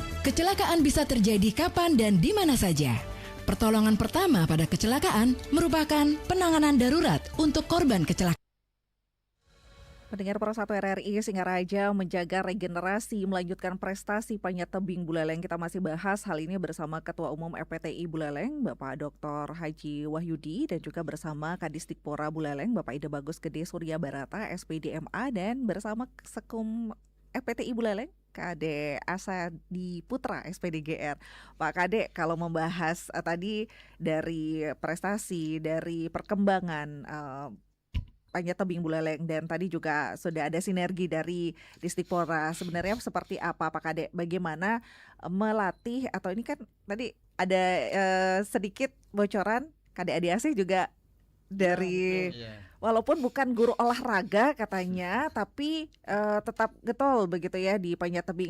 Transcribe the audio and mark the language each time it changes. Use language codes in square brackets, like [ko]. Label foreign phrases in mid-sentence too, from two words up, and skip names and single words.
[id] Kecelakaan bisa terjadi kapan dan di mana saja. Pertolongan pertama pada kecelakaan merupakan penanganan darurat untuk korban kecelakaan. Pendengar Pro 1 RRI Singaraja menjaga regenerasi melanjutkan prestasi panjat tebing Buleleng. Kita masih bahas hal ini bersama Ketua Umum FPTI Buleleng Bapak Dr. Haji Wahyudi dan juga bersama Kadisdikpora Buleleng Bapak Ida Bagus Gede Surya Barata SPDMA dan bersama Sekum FPTI Buleleng Kade Asadi Putra SPDGR. Pak Kade, kalau membahas tadi dari prestasi, dari perkembangan panjat tebing Buleleng dan tadi juga sudah ada sinergi dari Disdikpora. Sebenarnya seperti apa Pak Kade? Bagaimana melatih atau ini kan tadi ada sedikit bocoran Kade Adi Asih juga dari walaupun bukan guru olahraga katanya, tapi tetap getol begitu ya di panjat tebing.